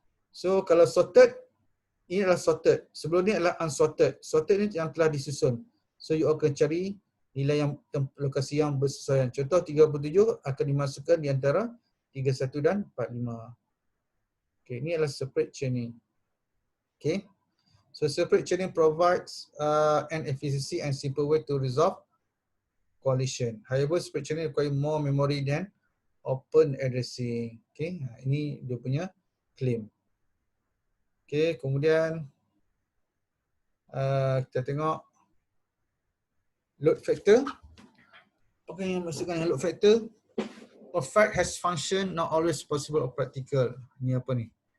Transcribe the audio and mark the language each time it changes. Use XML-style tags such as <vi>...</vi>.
<ms>So kalau sorted, ini adalah sorted. Sebelum ni adalah unsorted. Sorted ni yang telah disusun. So you all kena cari nilai yang lokasi yang bersesuaian. Contoh 37 akan dimasukkan di antara 31 dan 45. Okay, ini adalah separate chaining. Okay.</ms> <en>So separate chaining provides an efficiency and simple way to resolve collision. However, separate chaining require more memory than open addressing.</en> <ms>Okay, ini dia punya claim. Okay, kemudian kita tengok load factor. Apa yang maksudkan dengan load factor?</ms> <en>A fact has function not always possible or practical.</en> <ms>Ini apa ni?</ms>